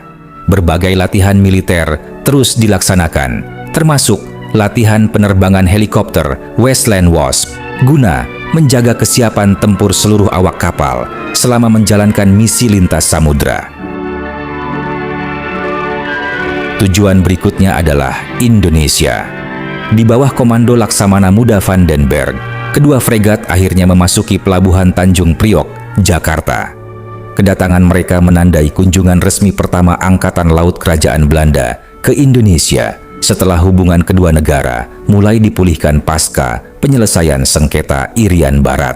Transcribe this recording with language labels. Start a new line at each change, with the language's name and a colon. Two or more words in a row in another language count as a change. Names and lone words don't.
Indonesian: Berbagai latihan militer terus dilaksanakan, termasuk latihan penerbangan helikopter Westland Wasp, guna menjaga kesiapan tempur seluruh awak kapal selama menjalankan misi lintas samudra. Tujuan berikutnya adalah Indonesia. Di bawah komando Laksamana Muda van den Berg, kedua fregat akhirnya memasuki Pelabuhan Tanjung Priok, Jakarta. Kedatangan mereka menandai kunjungan resmi pertama Angkatan Laut Kerajaan Belanda ke Indonesia setelah hubungan kedua negara mulai dipulihkan pasca penyelesaian sengketa Irian Barat.